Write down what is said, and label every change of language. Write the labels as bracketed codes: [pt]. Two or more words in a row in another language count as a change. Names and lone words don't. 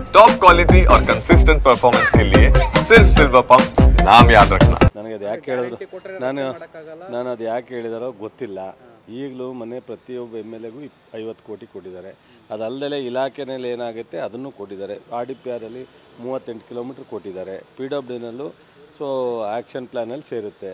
[en] top quality [hi] और [en] consistent performance [hi] के लिए सिर्फ सिल्वर पंप नाम याद रखना। [kn] ನನಗೆ ಅದು ಯಾಕೆ ಹೇಳಿದ್ರು ನಾನು ಅದು ಯಾಕೆ ಹೇಳಿದಾರೋ ಗೊತ್ತಿಲ್ಲ. ಈಗಲೂ ಮನೆ ಪ್ರತಿಯೊಬ್ಬ ಎಮ್ ಎಲ್ ಎಗೂ 50 ಕೋಟಿ ಕೊಟ್ಟಿದ್ದಾರೆ. ಅದಲ್ಲದೆ ಇಲಾಖೆನಲ್ಲಿ ಏನಾಗುತ್ತೆ ಅದನ್ನು ಕೊಟ್ಟಿದ್ದಾರೆ. RDPR ಅಲ್ಲಿ 38 ಕಿಲೋಮೀಟ್ರ್ ಕೊಟ್ಟಿದ್ದಾರೆ. PWDನಲ್ಲೂ [en] so action [kn] ಪ್ಲ್ಯಾನಲ್ಲಿ ಸೇರುತ್ತೆ.